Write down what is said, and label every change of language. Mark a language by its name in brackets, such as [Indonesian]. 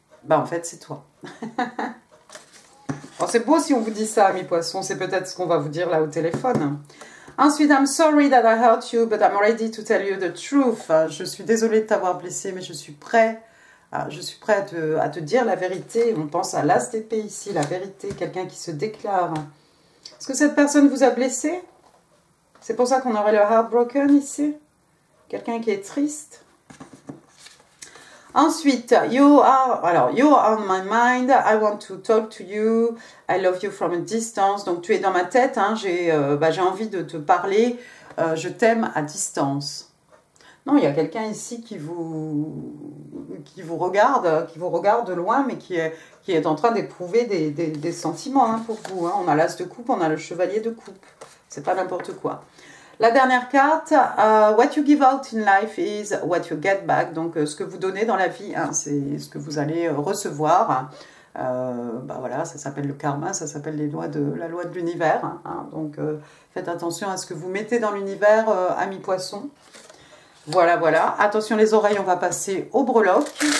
[French] En fait, c'est toi. C'est beau si on vous dit ça, amis poissons, c'est peut-être ce qu'on va vous dire là au téléphone. [English] Ensuite, I'm sorry that I hurt you, but I'm ready to tell you the truth. [French] Je suis désolée de t'avoir blessé, mais je suis prêt à te dire la vérité. On pense à l'as d'épée ici, la vérité, quelqu'un qui se déclare. Est-ce que cette personne vous a blessé? C'est pour ça qu'on aurait le heartbroken ici. Quelqu'un qui est triste. [English] Ensuite, you are on my mind, I want to talk to you, I love you from a distance. [French] Donc tu es dans ma tête, hein, j'ai envie de te parler, je t'aime à distance. Non, il y a quelqu'un ici qui vous regarde de loin, mais qui est en train d'éprouver des sentiments, hein, pour vous. Hein. On a l'as de coupe, on a le chevalier de coupe. C'est pas n'importe quoi. La dernière carte, [English] what you give out in life is what you get back. [French] Donc, ce que vous donnez dans la vie, hein, c'est ce que vous allez recevoir. Voilà, ça s'appelle le karma, ça s'appelle la loi de l'univers. Hein, donc, faites attention à ce que vous mettez dans l'univers, amis poissons. Voilà, voilà. Attention les oreilles, on va passer au breloque.